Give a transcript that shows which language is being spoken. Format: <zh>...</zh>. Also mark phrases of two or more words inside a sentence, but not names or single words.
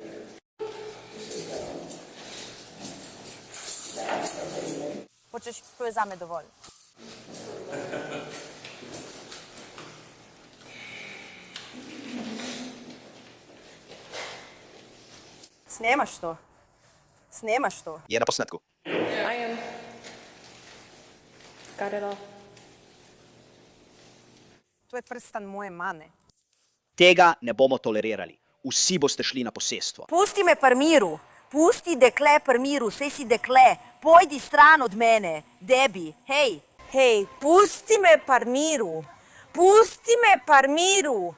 <sl>Hočeš, to je zame dovolj. Snemaš to? Snemaš to? Je na posnetku.</sl> <en>Got it all.</en> <sl>To je prstan moje mame. Tega ne bomo tolerirali. Vsi boste šli na posestvo. Pusti me pri miru. Pusti dekle pri miru, saj si dekle. Pojdi stran od mene, Debbie, hej. Hej, pusti me pri miru. Pusti me pri miru.</sl>